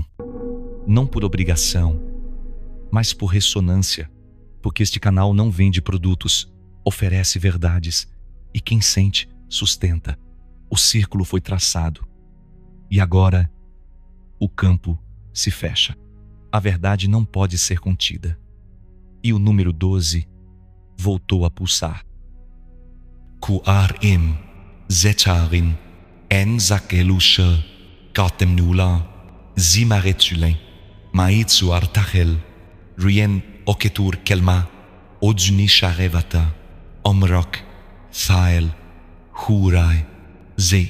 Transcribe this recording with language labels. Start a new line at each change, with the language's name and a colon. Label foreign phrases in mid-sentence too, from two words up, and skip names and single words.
Portuguese: Não por obrigação, mas por ressonância, porque este canal não vende produtos, oferece verdades, e quem sente, sustenta. O círculo foi traçado, e agora o campo se fecha. A verdade não pode ser contida, e o número 12 voltou a pulsar. Ku'ar-im, Zetarim, En Zakelusha, Katem Nula, Zimaretulin, Maitsu Artachel, Rien Oketur Kelma, Odzuni Sharevata, Omrok, Thael, Hurai, Ze.